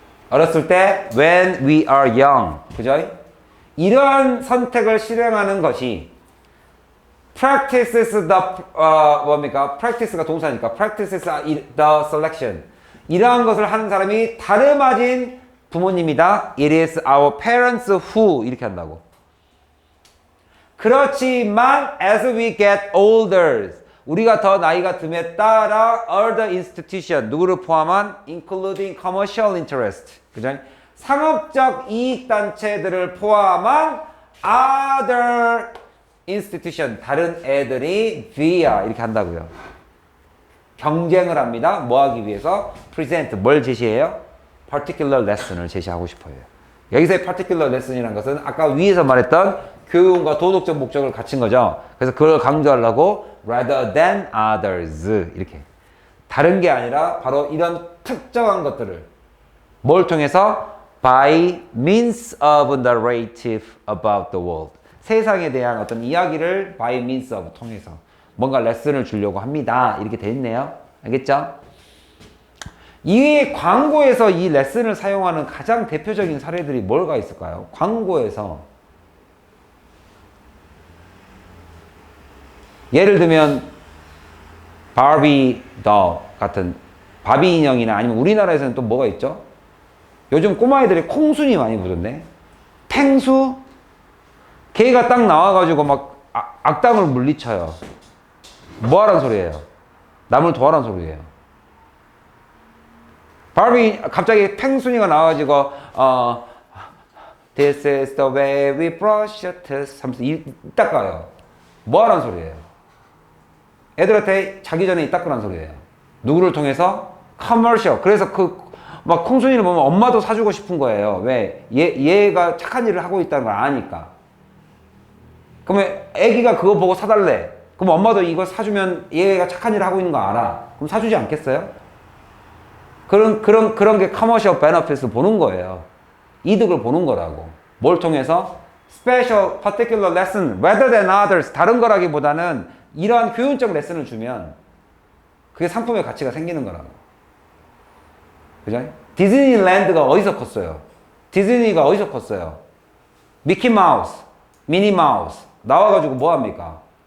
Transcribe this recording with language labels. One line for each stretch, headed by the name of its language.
Korean: 어렸을 때
English: when we are young
Korean: 그죠? 이러한 선택을 실행하는 것이 practices the 뭡니까? practice가 동사니까
English: practices the selection
Korean: 이러한 것을 하는 사람이 다름아진 부모님이다.
English: It is our parents who
Korean: 이렇게 한다고. 그렇지만
English: as we get older
Korean: 우리가 더 나이가 듦에 따라 other institution 누구를 포함한
English: including commercial interest
Korean: 그죠? 상업적 이익단체들을 포함한 other institution 다른 애들이 via 이렇게 한다고요. 경쟁을 합니다. 뭐 하기 위해서? present 뭘 제시해요? particular lesson을 제시하고 싶어요. 여기서의 particular lesson이라는 것은 아까 위에서 말했던 교훈과 도덕적 목적을 갖춘 거죠. 그래서 그걸 강조하려고
English: rather than others
Korean: 이렇게 다른 게 아니라 바로 이런 특정한 것들을 뭘 통해서?
English: by means of narrative about the world
Korean: 세상에 대한 어떤 이야기를 by means of 통해서 뭔가 레슨을 주려고 합니다. 이렇게 돼 있네요. 알겠죠? 이 광고에서 이 레슨을 사용하는 가장 대표적인 사례들이 뭐가 있을까요? 광고에서 예를 들면 바비 더 같은 바비 인형이나 아니면 우리나라에서는 또 뭐가 있죠? 요즘 꼬마애들이 콩순이 많이 보던데 탱수? 걔가 딱 나와가지고 막 악당을 물리쳐요. 뭐하란 소리예요? 남을 도와란 소리예요. 바비 갑자기 탱순이가 나와가지고
English: This is the way we brush your teeth
Korean: 하면서 이 닦아요. 뭐하란 소리예요? 애들한테 자기 전에 이 닦으란 소리예요. 누구를 통해서? 커머셜. 그래서 막 콩순이를 보면 엄마도 사주고 싶은 거예요. 왜? 얘가 착한 일을 하고 있다는 걸 아니까. 그러면 애기가 그거 보고 사달래. 그럼 엄마도 이거 사주면 얘가 착한 일을 하고 있는 거 알아. 그럼 사주지 않겠어요? 그런 게 커머셜 베너핏을 보는 거예요. 이득을 보는 거라고. 뭘 통해서?
English: Special, particular lesson, rather than others.
Korean: 다른 거라기보다는 이러한 교훈적 레슨을 주면 그게 상품의 가치가 생기는 거라고. 그죠? 디즈니랜드가 어디서 컸어요? 디즈니가 어디서 컸어요? 미키마우스, 미니마우스 나와가지고 뭐합니까?